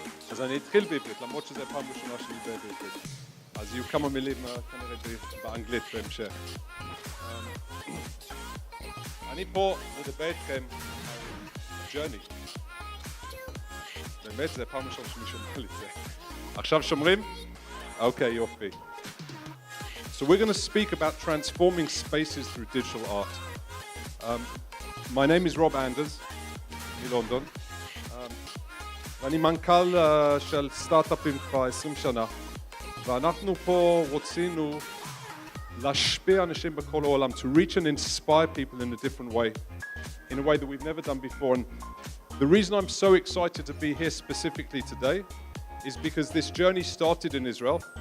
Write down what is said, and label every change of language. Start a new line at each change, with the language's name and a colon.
Hebrew: אז אני אתחיל בעברית, למרות שזו פעם ראשונה שלי בעברית. אז יהיו כמה מילים כנראה באנגלית בהמשך. אני פה לדבר איתכם על journey. באמת, זה פעם ראשונה שמישהו אומר לי את זה. עכשיו שומרים? אוקיי, יופי.
English: So we're going to speak about transforming spaces through digital art. My name is Rob Anders,
Hebrew: מלונדון. ואני מנכ"ל של סטארט-אפים כבר 20 שנה. ואנחנו פה רוצינו להשפיע אנשים בכל העולם,
English: to reach and inspire people in a different way, in a way that we've never done before. And the reason I'm so excited to be here specifically today is because this journey started in Israel.